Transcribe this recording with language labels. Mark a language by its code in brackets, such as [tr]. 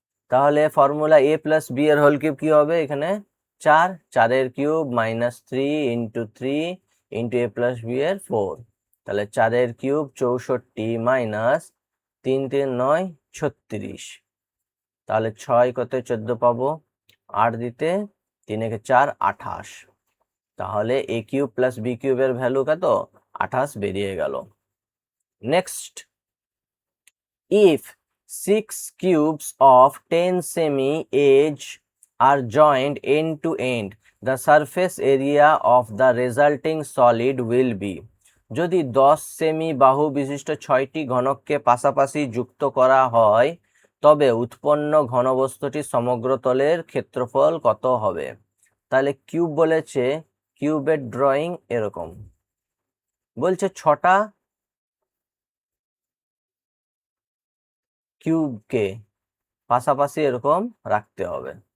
[bn] তাহলে ফর্মুলা এ plus B এর whole cube কি হবে, এখানে 4, 4 এর কিউব মাইনাস 3 ইন্টু 3 ইন্টু এ প্লাস বি এর 4, তাহলে 4 এর কিউব 64 মাইনাস 3 3 9 36, তাহলে 6 কত 14 পাবো, 8 দিতে 3 একে 4 28, তাহলে এ কিউব প্লাস বি কিউবের ভ্যালু কত 28 বেরিয়ে গেল। [en] Next, if 6 cubes of 10 semi edge are joined end to end, the surface area of the resulting solid will be. [bn] যদি 10 সেমি বাহু বিশিষ্ট 6টি ঘনককে পাশাপাশি যুক্ত করা হয়, তবে উৎপন্ন ঘনবস্তুটির সমগ্র তলের ক্ষেত্রফল কত হবে। তাহলে কিউব বলেছে, কিউবের ড্রয়িং এরকম বলছে, 6টা কিউবকে পাশাপাশি এরকম রাখতে হবে।